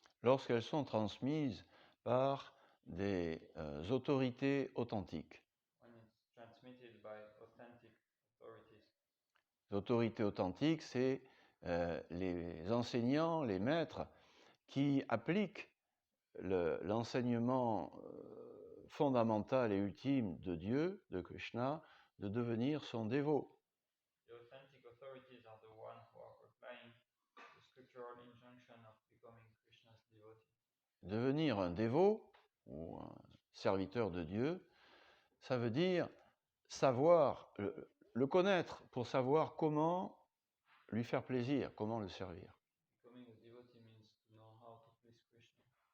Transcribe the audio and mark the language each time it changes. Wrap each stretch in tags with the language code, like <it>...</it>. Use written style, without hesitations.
<fr>Lorsqu'elles sont transmises par des autorités authentiques.</fr> <en>When it's transmitted by authentic authorities.</en> <fr>Les autorités authentiques, c'est les enseignants, les maîtres qui appliquent l'enseignement fondamental et ultime de Dieu, de Krishna, de devenir son dévot.</fr> <en>The authentic authorities are the ones who are applying the scriptural injunction of becoming Krishna's devotee.</en> <fr>Devenir un dévot ou un serviteur de Dieu, ça veut dire savoir, le connaître pour savoir comment lui faire plaisir, comment le servir.</fr> <en>Becoming a devotee means to know how to please Krishna.</en>